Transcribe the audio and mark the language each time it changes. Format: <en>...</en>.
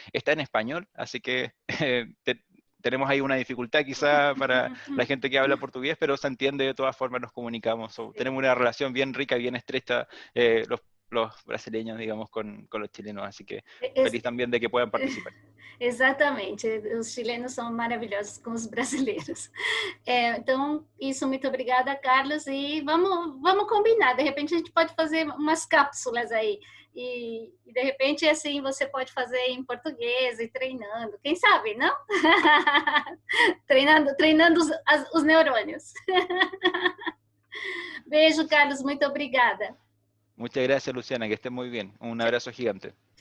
<es>Está en español, así que tenemos ahí una dificultad quizá para la gente que habla portugués, pero se entiende, de todas formas nos comunicamos. Tenemos una relación bien rica, bien estrecha, los brasileños, digamos, con los chilenos, así que feliz también de que puedan participar.</es> <pt>Exatamente, os chilenos são maravilhosos com os brasileiros. Então, isso, muito obrigada, Carlos, e vamos combinar, de repente a gente pode fazer umas cápsulas aí, e de repente, assim, você pode fazer em português e treinando, quem sabe, não? treinando os neurônios. Beijo, Carlos, muito obrigada.</pt> <es>Muchas gracias, Luciana, que estés muy bien. Un abrazo gigante.</es>